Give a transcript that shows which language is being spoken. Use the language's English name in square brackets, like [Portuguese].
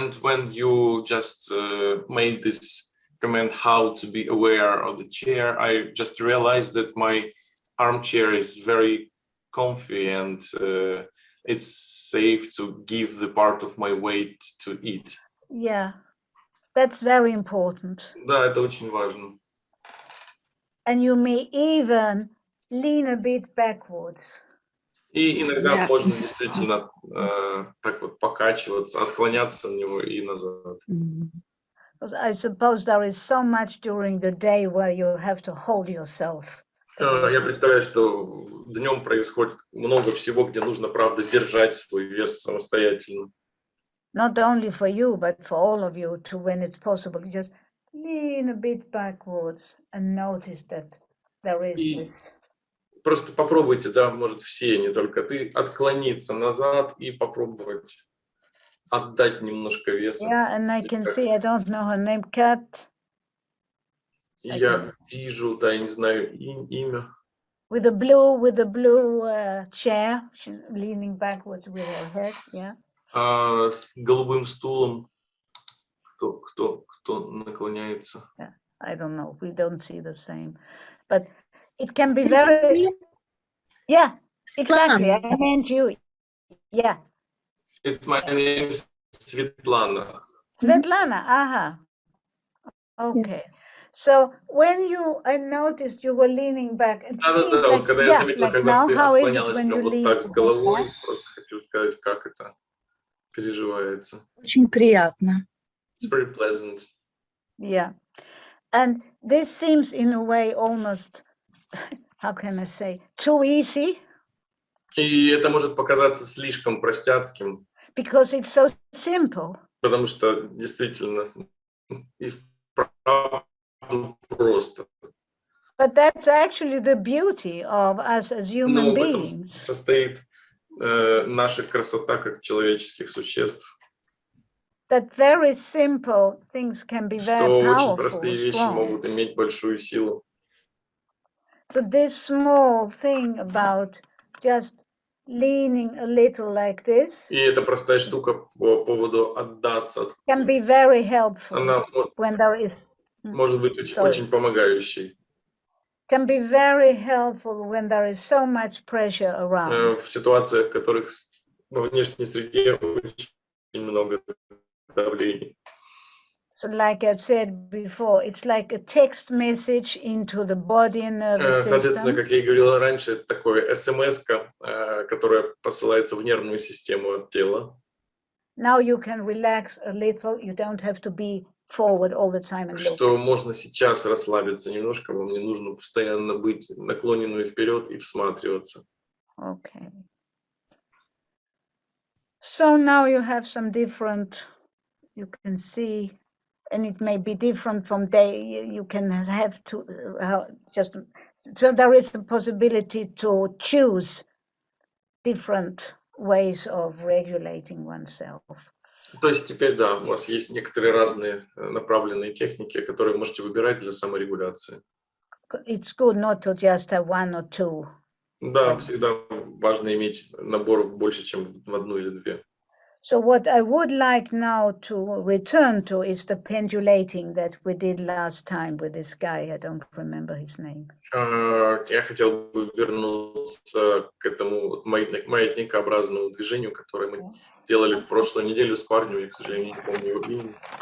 [English] And when you just made this comment how to be aware of the chair, I just realized that my armchair is very comfy and it's safe to give the part of my weight to it. Yeah, that's very important. [Russian] Да, это очень важно. [English] And you may even lean a bit backwards. [Russian] И иногда можно действительно так вот покачиваться, отклоняться на него и назад. [English] Because I suppose there is so much during the day where you have to hold yourself. [Russian] Я представляю, что днем происходит много всего, где нужно, правда, держать свой вес самостоятельно. [English] Not only for you, but for all of you, to when it's possible, just lean a bit backwards and notice that there is this. [Russian] Просто попробуйте, да, может, все, не только ты, отклониться назад и попробовать отдать немножко веса. [English] Yeah, and I can see, I don't know her name, Kat. [Russian] Я вижу, да, я не знаю имя. [English] With the blue chair, she's leaning backwards with her head, yeah. [Russian] С голубым стулом, кто наклоняется. [English] Yeah, I don't know, we don't see the same, but it can be very, yeah, exactly, I meant you, yeah. It's my name is Svetlana. Svetlana, aha, okay. So when I noticed you were leaning back, it seems like, [Russian] когда я заметила, когда ты [English] how is it [Russian] отклонялась [English] when [Russian] прям [English] you [Russian] вот [English] lean [Russian] так с головой, просто хочу сказать, как это переживается. Очень приятно. [English] It's very pleasant. Yeah, and this seems in a way almost, how can I say, too easy. [Russian] И это может показаться слишком простяцким. [English] Because it's so simple. [Russian] Потому что действительно и вправду просто. [English] But that's actually the beauty of us as human beings. [Russian] Но в этом состоит наша красота как человеческих существ. [English] That very simple things can be very [Russian] что [English] powerful, [Russian] очень простые вещи [English] strong. [Russian] могут иметь большую силу. [English] So this small thing about just leaning a little like this [Russian] И эта простая штука по поводу отдаться, [English] can be very helpful [Russian] она [English] when there is [Russian] может быть очень, [English] sorry. [Russian] очень помогающей [English] Can be very helpful when there is so much pressure around. [Russian] в ситуациях, в которых во внешней среде очень много давлений. [English] So like I said before, it's like a text message into the body and nervous [Russian] Соответственно, [English] system. [Russian] как я и говорил раньше, это такое смс-ка, которая посылается в нервную систему от тела. [English] Now you can relax a little. You don't have to be forward all the time and look. [Russian] Что можно сейчас расслабиться немножко, вам не нужно постоянно быть наклоненную вперед и всматриваться. [English] Okay. So now you have some different, you can see, and it may be different from day, you can have to just, so there is a possibility to choose different ways of regulating oneself. [Russian] То есть теперь, да, у вас есть некоторые разные направленные техники, которые можете выбирать для саморегуляции. [English] It's good not to just have one or two. [Russian] Да, всегда важно иметь наборов больше, чем в одну или две. [English] So what I would like now to return to is the pendulating that we did last time with this guy. I don't remember his name. [Russian] Я хотел бы вернуться к этому маятникообразному движению, которое мы делали в прошлую неделю с парнем. Я, к сожалению, не помню его имя.